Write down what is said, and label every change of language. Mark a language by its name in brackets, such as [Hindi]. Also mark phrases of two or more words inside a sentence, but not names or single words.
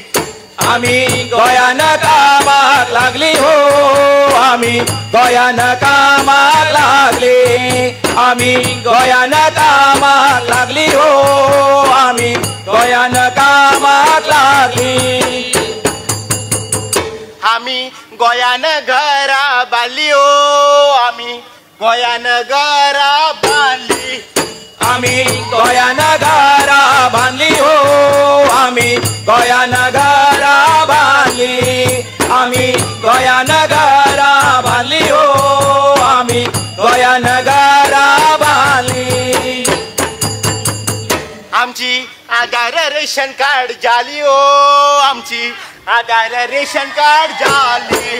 [Konkani] आम्ही गोयान कामाक लागली हो आम्ही गोयान कामाक लागली आम्ही गोयान कामाक लागली हो आम्ही गोयान कामाक लागली आम्ही गोयान घरा बांदली ओ आम्ही गोयान घरा बांदली आम्ही गोयान घरा बांधली हो आम्ही गोयान घरा बांधली आम्ही गोयान घरा बांधली हो आम्ही गोयान घरा बांधली आमची आधार [English] ration card [Konkani] झाली ओ आमची आधार रेशन कार्ड झाली